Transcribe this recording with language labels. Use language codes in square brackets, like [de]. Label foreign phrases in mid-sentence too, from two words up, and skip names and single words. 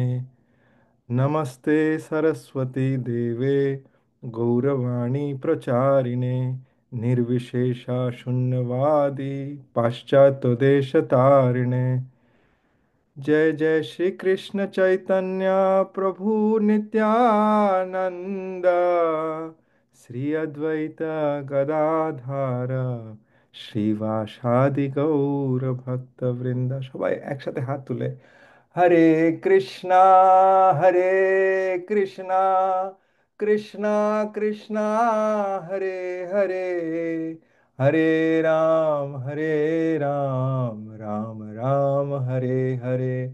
[sa] नमस्ते सरस्वती देवे गौरवाणी प्रचारिणे निर्विशेषा शून्यवादी पाश्चात्यदेशतारिणे। जय जय श्री कृष्ण चैतन्य प्रभु नित्यानंद श्री अद्वैत गदाधार श्रीवासादि गौर भक्त वृंद। [bn] সবাই একসাথে হাত তুলে [sa] हरे कृष्णा हरे कृष्णा कृष्णा कृष्णा हरे हरे हरे राम राम राम हरे हरे।